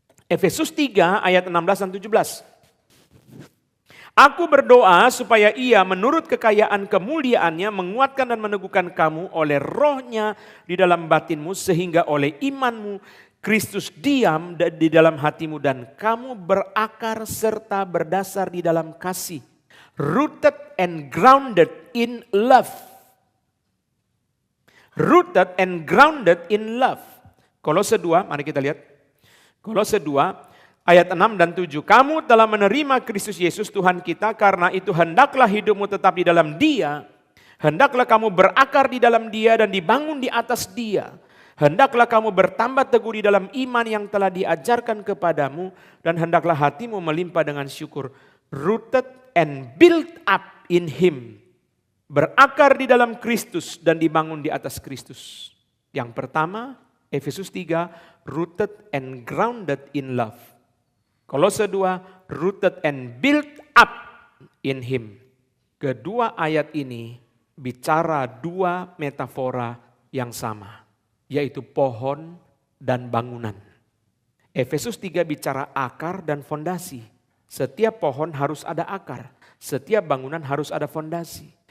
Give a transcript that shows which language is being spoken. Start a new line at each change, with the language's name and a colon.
Indonesian: Efesus 3 ayat 16 dan 17. Aku berdoa supaya ia menurut kekayaan kemuliaannya menguatkan dan meneguhkan kamu oleh rohnya di dalam batinmu, sehingga oleh imanmu Kristus diam di dalam hatimu dan kamu berakar serta berdasar di dalam kasih.
English: Rooted and grounded in love. Rooted and grounded in love.
Indonesian: Kolose 2, mari kita lihat. Kolose 2 ayat 6 dan 7. Kamu telah menerima Kristus Yesus Tuhan kita, karena itu hendaklah hidupmu tetap di dalam Dia. Hendaklah kamu berakar di dalam Dia dan dibangun di atas Dia. Hendaklah kamu bertambah teguh di dalam iman yang telah diajarkan kepadamu, dan hendaklah hatimu melimpah dengan syukur.
English: Rooted and built up in Him.
Indonesian: Berakar di dalam Kristus dan dibangun di atas Kristus. Yang pertama, Efesus 3,
English: rooted and grounded in love.
Indonesian: Kolose 2,
English: rooted and built up in Him.
Indonesian: Kedua ayat ini bicara dua metafora yang sama, yaitu pohon dan bangunan. Efesus 3 bicara akar dan fondasi. Setiap pohon harus ada akar, setiap bangunan harus ada fondasi.